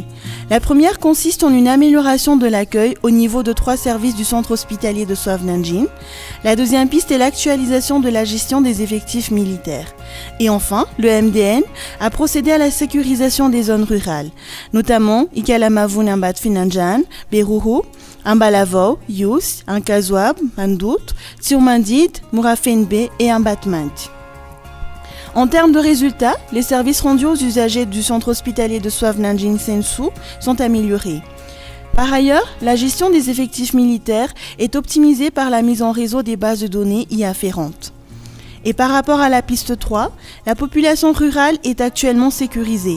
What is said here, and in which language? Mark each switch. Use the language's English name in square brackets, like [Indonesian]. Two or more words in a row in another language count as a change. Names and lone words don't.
[French] La première consiste en une amélioration de l'accueil au niveau de 3 services du centre hospitalier de Souav-Nanjing. La deuxième piste est l'actualisation de la gestion des effectifs militaires. Et enfin, le MDN a procédé à la sécurisation des zones rurales, notamment Ikalamavoun Ambat Finanjan, Beruru, Ambalavau, Yus, Ankazwab, Mandout, Tsiumandit, Murafenbe et Ambatmant. En termes de résultats, les services rendus aux usagers du centre hospitalier de Souav-Nanjing Sensu sont améliorés. Par ailleurs, la gestion des effectifs militaires est optimisée par la mise en réseau des bases de données y afférentes. Et par rapport à la piste 3, la population rurale est actuellement sécurisée.